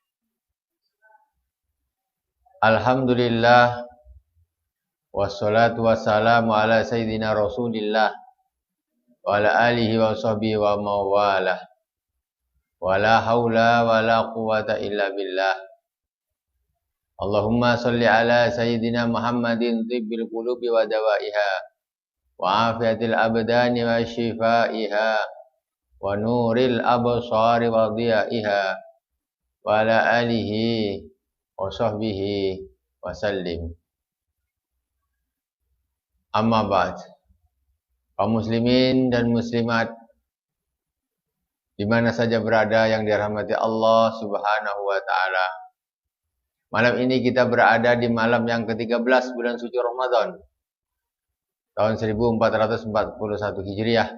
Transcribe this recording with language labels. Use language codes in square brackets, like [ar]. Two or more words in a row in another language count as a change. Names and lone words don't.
[ar] الحمد لله، والصلاة والسلام على سيدنا رسول الله وعلى آله وصحبه ومن والاه. ولا حول ولا قوة إلا بالله. اللهم صل على سيدنا محمد طب القلوب ودوائها وعافية الأبدان وشفائها ونور الأبصار وضيائها وعلى آله وصحبه وسلم. أما بعد. [id] Kaum muslimin dan muslimat di mana saja berada yang dirahmati [ar] الله سبحانه وتعالى. [id] Malam ini kita berada di malam yang ke-13 bulan suci Ramadan tahun 1441 Hijriah.